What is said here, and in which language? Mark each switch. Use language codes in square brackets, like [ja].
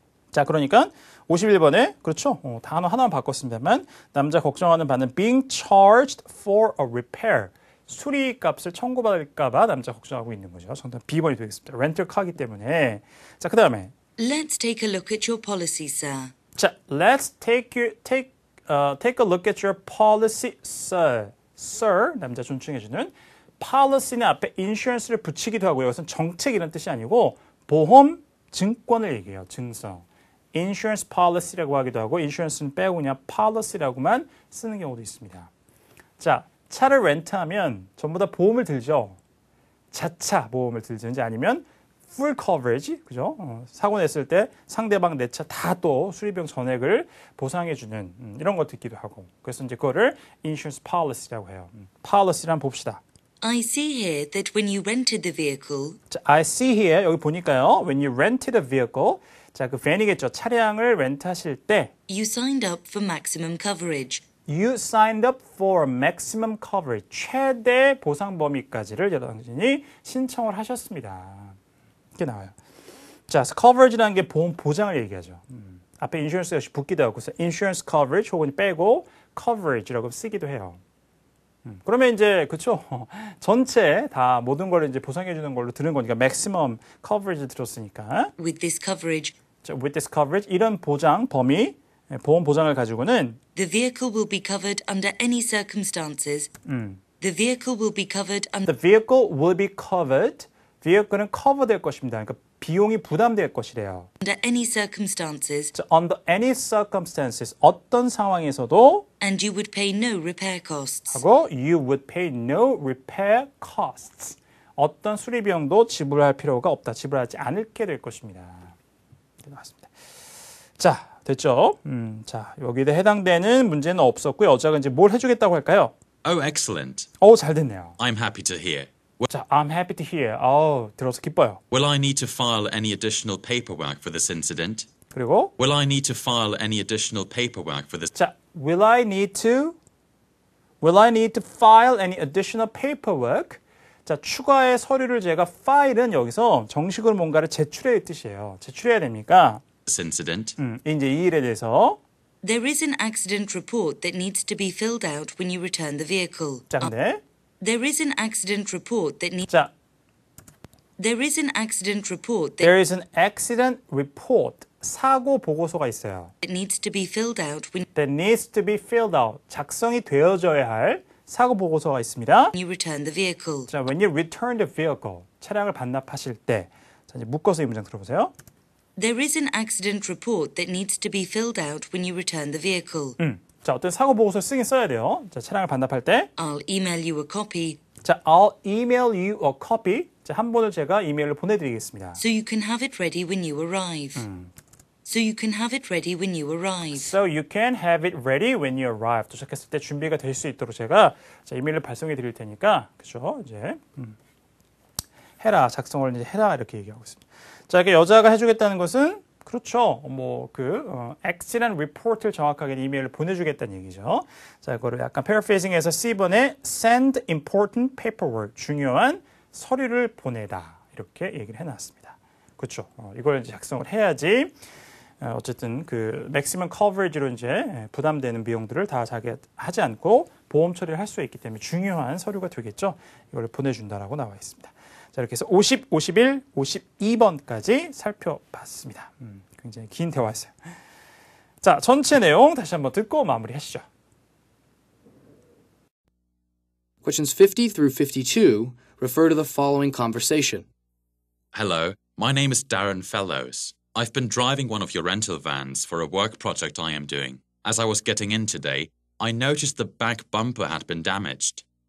[ko] 자, 그러니까 51번에 그렇죠. 단어 하나만 바꿨습니다만 남자 걱정하는 바는 [en] being charged for a repair. [ko] 수리값을 청구받을까 봐 남자 걱정하고 있는 거죠. 정답 B번이 되겠습니다. 렌털카기 때문에. 자, 그다음에 [en] Let's take a look at your policy, sir. 자, let's take a look at your policy, sir. [ko] Sir, 남자 존칭해주는 policy는 앞에 insurance를 붙이기도 하고요. 이것은 정책 이런 뜻이 아니고 보험, 증권을 얘기해요. 증서. insurance policy라고 하기도 하고 insurance는 빼고 그냥 policy라고만 쓰는 경우도 있습니다. 자, 차를 렌트하면 전부 다 보험을 들죠. 자차 보험을 들든지 아니면 full coverage, 그죠? 사고 냈을 때 상대방 내 차 다 또 수리비용 전액을 보상해주는 이런 거 듣기도 하고. 그래서 이제 그거를 insurance policy라고 해요. policy를 한번 봅시다. [en] I see here that when you rented the vehicle, [ko] 자, [en] I see here [ko] 여기 보니까요. [en] When you rented a vehicle, [ko] 자, 그 van이겠죠. 차량을 렌트하실 때 [en] you signed up for maximum coverage. You signed up for maximum coverage. [ko] 최대 보상 범위까지를 당신이 신청을 하셨습니다. 이렇게 나와요. 자, coverage라는 게 보험 보장을 얘기하죠. 앞에 insurance 역시 붙기도 하고, 그래서 insurance coverage 혹은 빼고 coverage라고 쓰기도 해요. 그러면 이제 그렇죠. 전체 다 모든 걸 이제 보상해 주는 걸로 드는 거니까 maximum coverage 들었으니까. [en] With this coverage, [ko] 자, [en] with this coverage [ko] 이런 보장 범위, 보험 보장을 가지고는 [en] the vehicle will be covered under any circumstances. The vehicle will be covered under the vehicle will be covered. [ko] vehicle은 cover 될 것입니다. 그러니까 비용이 부담될 것이래요. [en] any circumstances, [ko] 자, [en] under any circumstances [ko] 어떤 상황에서도 [en] and you would pay no repair costs. 하고 you would pay no repair costs. [ko] 어떤 수리 비용도 지불할 필요가 없다. 지불하지 않게 될 것입니다. 이렇게 나왔습니다. 자, 됐죠? 자, 여기에 해당되는 문제는 없었고요. 어자가 이제 뭘 해주겠다고 할까요? [en] Oh, excellent. [ko] 잘 됐네요. [en] I'm happy to hear. 자, I'm happy to hear. [ko] 들어서 기뻐요. [en] Will I need to file any additional paperwork for this incident? [ko] 그리고 [en] Will I need to file any additional paperwork for this? 자, will I need to file any additional paperwork? [ko] 자, 추가의 서류를 제가 file은 여기서 정식으로 뭔가를 제출해야 뜻이에요. 제출해야 됩니까? [en] This incident. [ko] 이제 이 일에 대해서 [en] There is an accident report that needs to be filled out when you return the vehicle. [ko] 자, 근데 [en] There is an accident report that needs 자, There is an accident report that there is an accident report. [ko] 사고 보고서가 있어요. [en] It needs to be filled out when That needs to be filled out. [ko] 작성이 되어져야 할 사고 보고서가 있습니다. [en] you return the vehicle. [ko] 자, [en] when you return the vehicle, [ko] 차량을 반납하실 때, 자, 이제 묶어서 이 문장 들어보세요. [en] There is an accident report that needs to be filled out when you return the vehicle. [ko] 자, 어떤 사고 보고서 쓰긴 써야 돼요. 자, 차량을 반납할 때, [en] I'll email you a copy 자, I'll email you a copy. [ko] 자, 한 번을 제가 이메일로 보내드리겠습니다. [en] so you can have it ready when you arrive. So you can have it ready when you arrive. So you can have it ready when you arrive. [ko] 도착했을 때 준비가 될 수 있도록 제가 자, 이메일을 발송해 드릴 테니까, 그죠? 이제 해라, 작성을 이제 해라 이렇게 얘기하고 있습니다. 자, 이렇게 여자가 해주겠다는 것은 그렇죠. accident report를 정확하게 이메일을 보내주겠다는 얘기죠. 자, 이거를 약간 paraphrasing해서 C번에 [en] send important paperwork, [ko] 중요한 서류를 보내다 이렇게 얘기를 해놨습니다. 그렇죠. 이걸 이제 작성을 해야지. 어쨌든 그 maximum coverage로 이제 부담되는 비용들을 다 자기가 하지 않고 보험 처리를 할 수 있기 때문에 중요한 서류가 되겠죠. 이걸 보내준다라고 나와 있습니다. 자, 이렇게 해서 50, 51, 52번까지 살펴봤습니다. 굉장히 긴 대화였어요. 자, 전체 내용 다시 한번 듣고 마무리하시죠. [en] Questions 50 through 52 refer to the following conversation. Hello, my name is Darren Fellows. I've been driving one of your rental vans for a work project I am doing. As I was getting in today, I noticed the back bumper had been damaged.